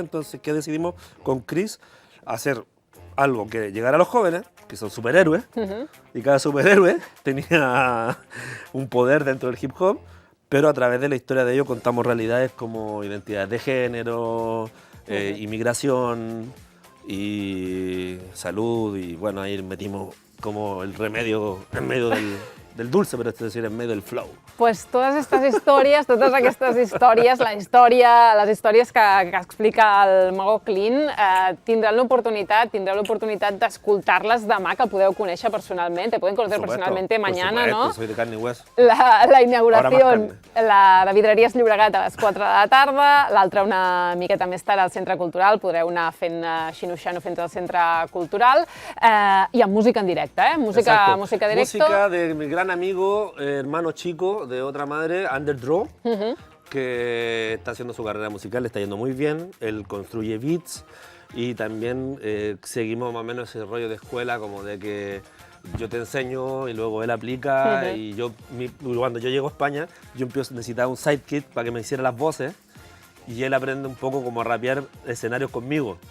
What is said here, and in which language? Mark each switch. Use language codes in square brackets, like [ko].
[es] Entonces, ¿qué decidimos con Chris? Hacer algo que llegara a los jóvenes, que son superhéroes, y cada superhéroe tenía un poder dentro del hip hop, pero a través de la historia de ellos contamos realidades como identidades de género, inmigración, y salud, y bueno, ahí metimos como el remedio en medio del dulce, pero es decir, en medio del flow. [ca] Pues totes aquestes històries, les històries que explica el Mago Clean, tindreu l'oportunitat d'escoltar-les demà, que el podeu conèixer personalmente. [es] Pueden conocer personalmente mañana, ¿no? Soy de carne y hueso. [ca] La inauguració, la de Vidreries Llobregat a les 4 de la tarda, l'altra una miqueta més tard al Centre Cultural, podreu anar fent xinoxano fins al Centre Cultural, i amb música en directe, música directa. [es] Música de mi gran amigo, hermano chico de otra madre, Underdraw, que está haciendo su carrera musical, le está yendo muy bien, él construye beats y también seguimos más o menos ese rollo de escuela, como de que yo te enseño y luego él aplica y cuando yo llego a España, yo necesitaba un sidekick para que me hiciera las voces y él aprende un poco como a rapear escenarios conmigo.